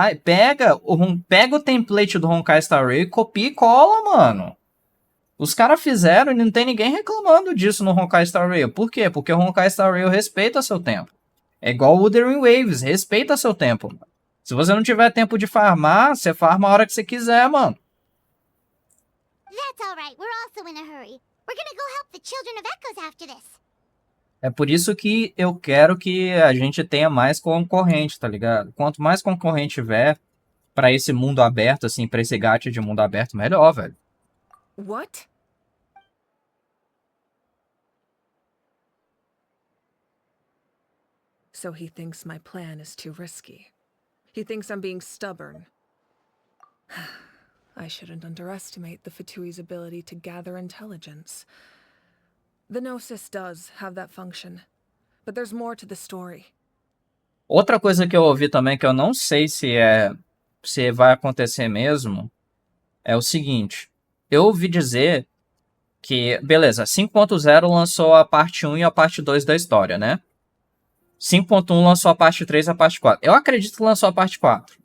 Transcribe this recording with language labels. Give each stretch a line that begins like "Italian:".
Portuguese: Pega o template do Honkai Star Rail e copia e cola, mano. Os caras fizeram e não tem ninguém reclamando disso no Honkai Star Rail. Por quê? Porque o Honkai Star Rail respeita seu tempo. É igual o Wuthering Waves, respeita seu tempo. Mano. Se você não tiver tempo de farmar, você farma a hora que você quiser, mano.
English: That's alright, we're also in a hurry. We're gonna go help the Children of Echoes after this.
Portuguese: É por isso que eu quero que a gente tenha mais concorrente, tá ligado? Quanto mais concorrente tiver pra esse mundo aberto, assim, pra esse gacha de mundo aberto, melhor, velho.
English: What? So he thinks my plan is too risky. He thinks I'm being stubborn. I shouldn't underestimate the Fatui's ability to gather intelligence. The Gnosis does have that function, but there's more to the story.
Portuguese: Outra coisa que eu ouvi também, que eu não sei se vai acontecer mesmo, é o seguinte. Eu ouvi dizer que, beleza, 5.0 lançou a parte 1 e a parte 2 da história, né? 5.1 lançou a parte 3 e a parte 4. Eu acredito que lançou a parte 4.